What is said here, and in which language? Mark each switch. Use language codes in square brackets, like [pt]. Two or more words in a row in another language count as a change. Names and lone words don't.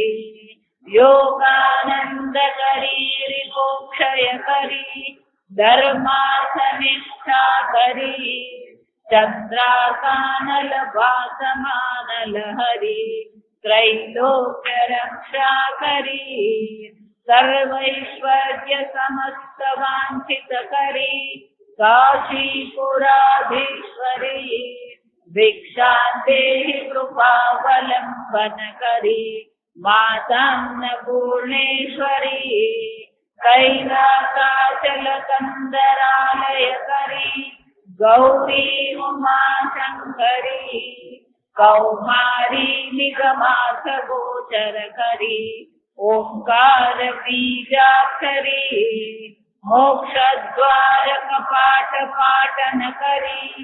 [sa] યોગાનંદ કરી રિપોક્ષય કરી ધર્માર્થ નિષ્ઠા કરી ચંદ્રાકાનલ ભાસમાનલ હરી ત્રૈલોક્ય રક્ષા કરી સર્વૈશ્વર્ય સમસ્ત વાંછિત કરી કાશીપુરાધીશ્વરી ભિક્ષાં દેહી કૃપાવલંબન કરી માતાન્નપૂર્ણેશ્વરી कैलासाचलकन्दरालयकरी गौरी उमाशङ्करी कौमारी निगमार्थगोचरकरी ओंकार बीजाक्षरी मोक्षद्वारकपाटपाटनकरी